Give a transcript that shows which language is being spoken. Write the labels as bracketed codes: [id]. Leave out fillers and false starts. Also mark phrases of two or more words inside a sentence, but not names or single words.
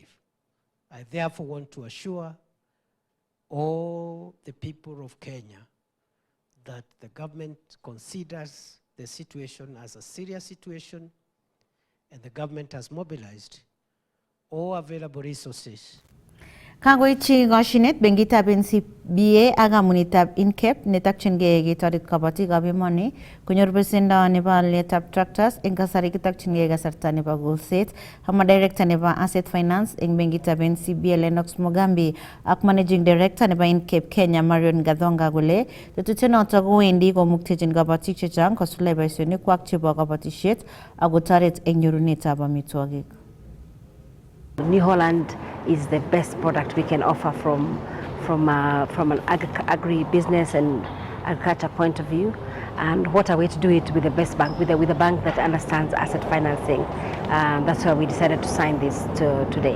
[en] I therefore want to assure all the people of Kenya that the government considers the situation as a serious situation, and the government has mobilized all available resources. [kln] Kangoichi ngoshinet bengitab NCBA ak kamunitab INCAP netakchingei ketoret kabatikab emoni konyor besendo nebo alyetab tractors eng kasari kitokchingei kasarta nebo golset. Hama director nebo [en] asset finance [kln] eng bengitab NCBA Lennox Mogambi ak [en] managing director [kln] nebo INCAP Kenya Marion Gathonga kole tetutienoto kowendi komuktechin kabatik chechang kosuldae boisionikwak chebo kabatisiet ak kotoret eng nyorunetab amitwogik. [en] New Holland is the best product we can offer from an agri-business and agriculture point of view. And what a way to do it with the best bank, with a bank that understands asset financing. That's why we decided to sign this today.